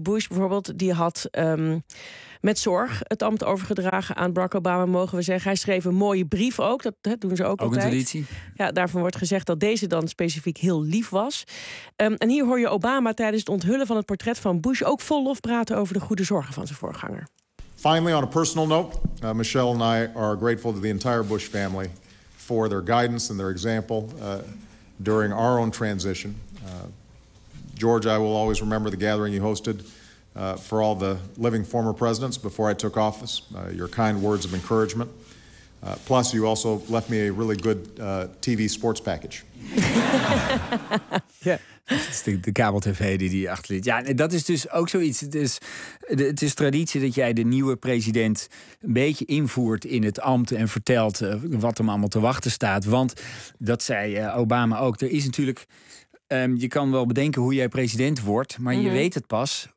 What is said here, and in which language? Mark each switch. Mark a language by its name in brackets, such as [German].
[Dutch] Bush bijvoorbeeld, die had met zorg het ambt overgedragen aan Barack Obama, mogen we zeggen. Hij schreef een mooie brief ook, dat doen ze ook altijd. Ook een traditie. Ja, daarvan wordt gezegd dat deze dan specifiek heel lief was. En hier hoor je Obama tijdens het onthullen van het portret van Bush ook vol lof praten over de goede zorgen van zijn voorganger. [English] Finally, on a personal note, Michelle and I are grateful to the entire Bush family for their guidance and their example during our own transition. George, I will always remember the gathering you hosted for all the living former presidents before I took office, your kind words of encouragement. Plus, you also left me a really good TV sports package. Yeah. [Dutch] Dat is de kabel-tv die hij achterliet. Ja, dat is dus ook zoiets. Het is traditie dat jij de nieuwe president een beetje invoert in het ambt en vertelt wat hem allemaal te wachten staat. Want dat zei Obama ook. Er is natuurlijk, je kan wel bedenken hoe jij president wordt, maar je weet het pas